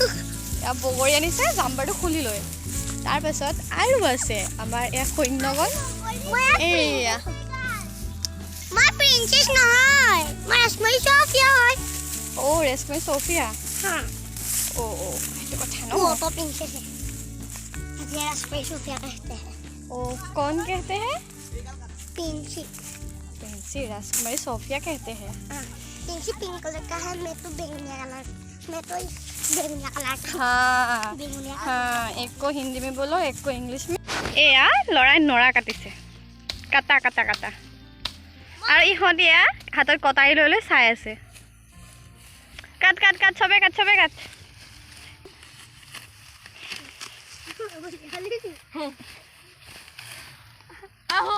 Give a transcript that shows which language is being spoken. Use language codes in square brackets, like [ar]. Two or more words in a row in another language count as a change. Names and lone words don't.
[as] এয়া বগৰী আনিছে জাম্বাৰটো খুলি লৈ তাৰপাছত আৰু আছে আমাৰ এয়া সৈন্যগণ এয়া মই প্ৰিন্সেছ নহয় মই ৰাজকুমাৰী চফিয়া হয় অ' ৰেশমি চফিয়া [hi] हाँ [as] অ' সেইটো কথা ন [hi] वो तो प्रिंसेस है मुझे राजकुमारी चफिया कहते हैं ओ कौन कहते हैं पिंकी प्रिंसी राजकुमारी सोफिया कहते हैं हाँ पिंकी पिंक कलर का है मैं तो बेगुनिया कलर मैं तो बेगुनिया कलर का हाँ बेगुनिया हाँ एक को हिंदी में बोलो एक को इंग्लिश में [as] এয়া লৰাই নৰা কাটিছে কাটা কাটা কাটা আৰু ইহঁত এয়া হাতত কটাৰী লৈ লৈ চাই আছে কাট কাট কাট চবে কাট চবে কাট আহো